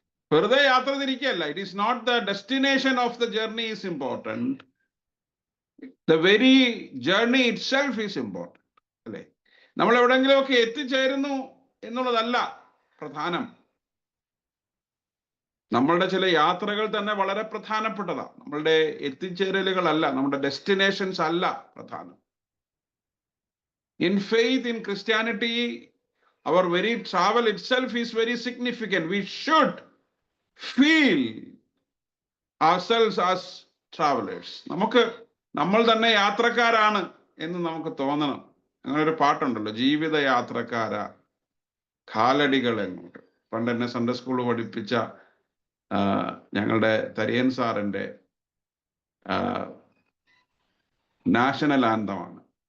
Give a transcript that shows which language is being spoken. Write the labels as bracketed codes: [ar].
[ml] വെറുതെ യാത്ര തിരിക്കുകയല്ല. [en] It is not the destination of the journey is important, the very journey itself is important. അല്ലേ? [ml] നമ്മൾ എവിടെയെങ്കിലുമൊക്കെ എത്തിച്ചേരുന്നു എന്നുള്ളതല്ല പ്രധാനം. നമ്മളുടെ ചില യാത്രകൾ തന്നെ വളരെ പ്രധാനപ്പെട്ടതാണ്. നമ്മളുടെ എത്തിച്ചേരലുകളല്ല, നമ്മുടെ ഡെസ്റ്റിനേഷൻസ് അല്ല പ്രധാനം. [en] In faith, in Christianity, our very travel itself is very significant. We should feel ourselves as travelers. [ml] നമ്മൾ തന്നെ യാത്രക്കാരാണ് എന്ന് നമുക്ക് തോന്നണം. അങ്ങനെ ഒരു പാട്ടുണ്ടല്ലോ, ജീവിത യാത്രക്കാര കാലടികൾ എങ്ങോട്ട്. പണ്ട് എന്നെ സൺഡേ സ്കൂൾ പഠിപ്പിച്ച ഞങ്ങളുടെ തരിയൻ സാറിൻ്റെ നാഷണൽ ആന്തമാണ്.